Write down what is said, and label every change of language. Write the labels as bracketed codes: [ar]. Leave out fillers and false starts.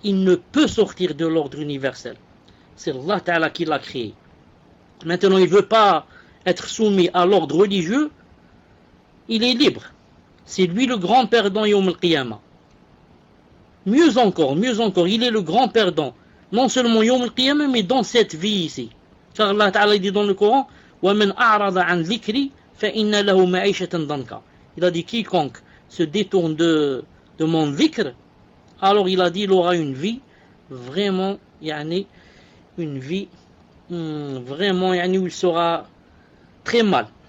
[fr] Il ne peut sortir de l'ordre universel. C'est Allah Ta'ala qui l'a créé. Maintenant, il ne veut pas être soumis à l'ordre religieux. Il est libre. C'est lui le grand perdant Yawm al-Qiyamah. Mieux encore, il est le grand perdant. Non seulement Yawm al-Qiyamah, mais dans cette vie ici. Car Allah Ta'ala dit dans le Coran, [ar] وَمَنْ أَعْرَضَ عَنْ ذِكْرِ فَإِنَّ لَهُ مَعِيشَةً ضَنْكَ. [fr] Il a dit quiconque se détourne de mon dhikr, alors il a dit il aura une vie vraiment, une vie vraiment où il sera très mal.